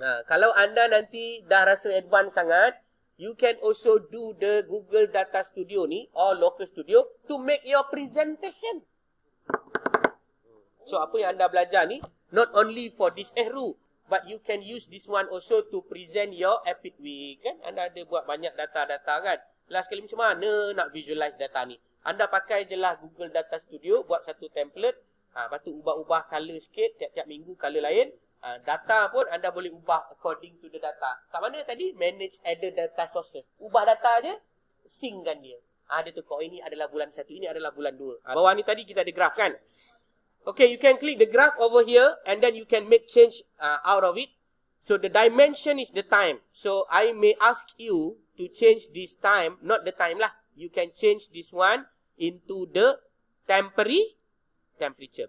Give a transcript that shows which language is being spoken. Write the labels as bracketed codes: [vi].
[ms] Kalau anda nanti dah rasa advance sangat, [en] you can also do the Google Data Studio ni or Local Studio to make your presentation. [ms] So apa yang anda belajar ni, [en] not only for this Ehru, but you can use this one also to present your Epic Week. [ms] Kan? Anda ada buat banyak data-data kan? Last kali macam mana nak visualize data ni? Anda pakai je lah Google Data Studio, buat satu template. Lepas tu ubah-ubah color sikit, tiap-tiap minggu color lain. Data pun anda boleh ubah [en] according to the data. [ms] Kat mana tadi? [en] Manage other data sources. [ms] Ubah data je, synckan dia. Dia tukar, ini adalah bulan 1, ini adalah bulan 2. Bawah ni tadi kita ada graph kan? [en] Okay, you can click the graph over here and then you can make change out of it. So the dimension is the time. So I may ask you to change this time, not the time lah. You can change this one into the temperature.